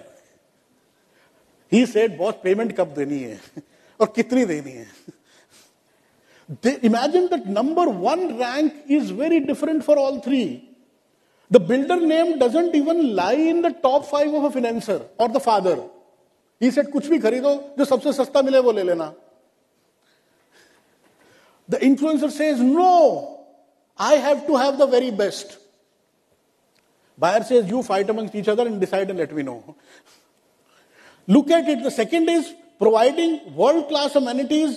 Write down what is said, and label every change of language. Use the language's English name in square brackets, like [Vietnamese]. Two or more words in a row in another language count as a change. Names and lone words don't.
[English] He said, [Hindi] boss, payment कब देनी है? और कितनी देनी है? [English] Imagine that number one rank is very different for all three. The builder name doesn't even lie in the top 5 of a financer or the father. He said, [Hindi] कुछ भी खरीदो, जो सबसे सस्ता मिले वो ले लेना. [English] The influencer says, no, I have to have the very best. Buyer says, you fight amongst each other and decide and let me know. Look at it. The second is providing world-class amenities.